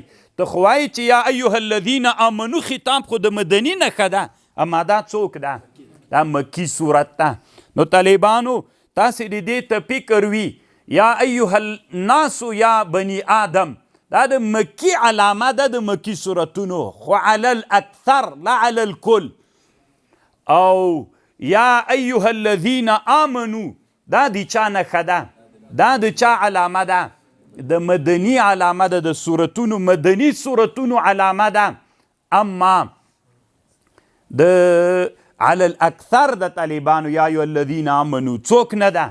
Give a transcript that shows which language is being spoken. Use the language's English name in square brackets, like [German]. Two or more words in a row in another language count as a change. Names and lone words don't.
[Pashto] ته خو وایي چې [Arabic] یا ایها الذین آمنو [Pashto] خطاب خو د مدني نښه ده، اما دا څوک ده؟ دا مکی سورت ده. نو طالبانو تاسې د دې ته فکر وي [Arabic] یا ایها الناس یا بني آدم [Pashto] دا د مکی علامه ده د مکی سورتونو، خو [Arabic] علی الاکثر لا علی الکل. [Pashto] او [Arabic] یا ایها الذین آمنو [Pashto] دا د چا نښه ده؟ دا د چا علامه ده؟ د مدنی علامه ده، د سورتونو مدنی سورتونو علامه ده. اما د [Arabic] علی الاکثر [Pashto] د طالبانو [Arabic] یا ایها الذین آمنو [Pashto] څوک نه ده؟